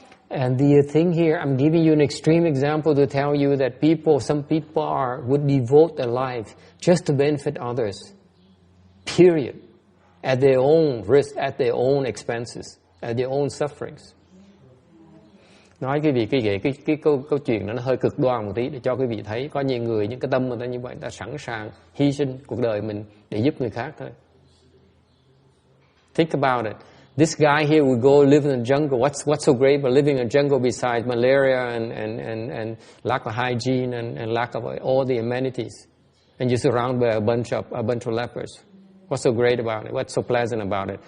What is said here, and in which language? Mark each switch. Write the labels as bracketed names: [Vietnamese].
[English] And the thing here, I'm giving you an extreme example to tell you that some people would devote their life just to benefit others. Period. At their own risk, at their own expenses, at their own sufferings. [Vietnamese] Nói quý vị cái câu chuyện nó hơi cực đoan một tí để cho quý vị thấy có nhiều người những cái tâm người ta như vậy, ta sẵn sàng hy sinh cuộc đời mình để giúp người khác thôi. [English] Think about it. This guy here would go live in the jungle. What's so great about living in a jungle besides malaria and lack of hygiene and lack of all the amenities? And you're surrounded by a bunch of lepers. What's so great about it? What's so pleasant about it?